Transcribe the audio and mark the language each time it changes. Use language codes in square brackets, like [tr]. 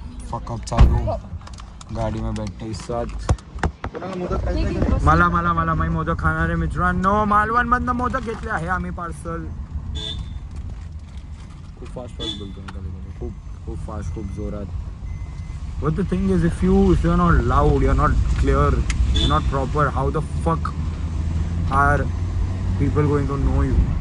[hi] Fuck up चालू गाडी में बैठे इस साथ. [mr] मला मी मोदक खाणार आहे मित्रांनो. मालवण मधनं मोदक घेतले आहे आम्ही पार्सल. खूप फास्ट बोलतो मी कधी खूप फास्ट खूप जोरात. [en] But the thing is, if you're not loud, you're not clear, you're not proper, how the fuck are people going to know you?